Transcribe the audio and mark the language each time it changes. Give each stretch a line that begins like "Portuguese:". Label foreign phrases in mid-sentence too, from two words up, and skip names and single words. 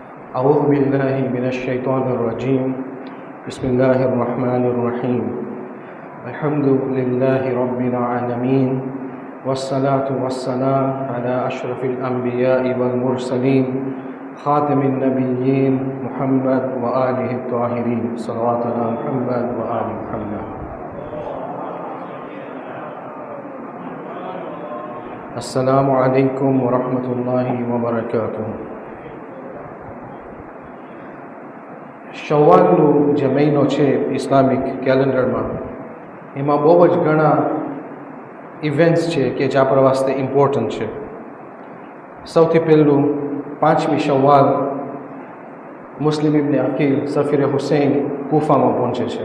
Arabic: أعوذ بالله من الشيطان الرجيم بسم الله الرحمن الرحيم الحمد لله رب العالمين والصلاة والسلام على أشرف الأنبياء والمرسلين خاتم النبيين محمد وآله الطاهرين صلوات على محمد وآل محمد. السلام عليكم ورحمة الله وبركاته.
Gujarati: શવ્વાલનો જે મહિનો છે
English: Islamic calendar,
Gujarati: એમાં બહુ જ ઘણા ઇવેન્ટ્સ છે કે જે આપણા વાસ્તે ઇમ્પોર્ટન્ટ છે. સૌથી પહેલું 5મી શવ્વાલ મુસ્લિમ ઇબ્ન અકીલ સફીર હુસૈન કૂફામાં પહોંચે છે.